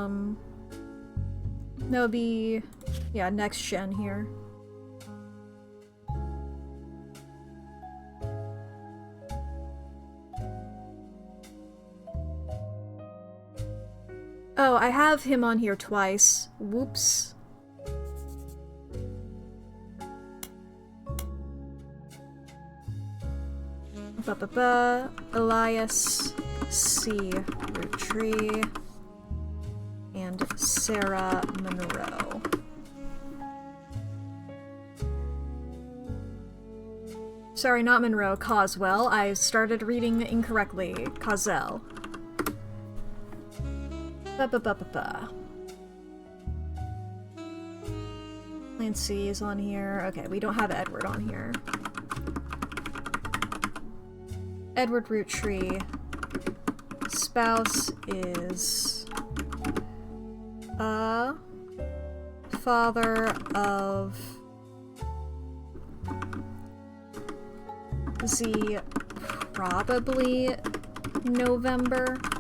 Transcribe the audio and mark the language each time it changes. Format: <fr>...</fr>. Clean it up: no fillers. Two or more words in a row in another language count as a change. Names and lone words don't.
<en>That would be, yeah, next gen here. Oh, I have him on here twice. Whoops. Ba-ba-ba. Elias C. Roottrees. And Sarah Monroe. Sorry, not Monroe, Coswell. I started reading incorrectly. Cosell. Ba-ba-ba-ba-ba. Clancy is on here. Okay, we don't have Edward on here. Edward Roottrees. Spouse is... father of Z, probably November.</en>